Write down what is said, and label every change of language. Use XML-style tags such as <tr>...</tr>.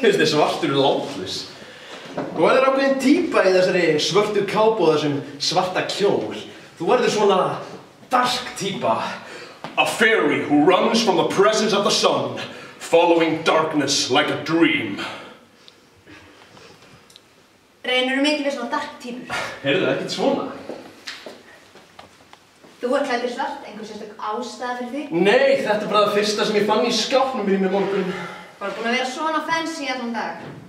<is>Finnst þið svartur látlaus? Þú verður ákveðin típa í þessari svörtu kápu og þessum svarta kjól. Þú verður svona dark típa.</is> <en>A fairy who runs from the presence of the sun, following darkness like a dream.</en> <is>Reynirðu mikið við svona dark típur? Heyrðu, ekkert svona. Þú klæddur svart, einhver sérstök ástæða fyrir því? Nei, þetta bara það fyrsta sem ég fann í skápnum mínum í morgun. Bara búin að vera svona fancy allan dag.</is>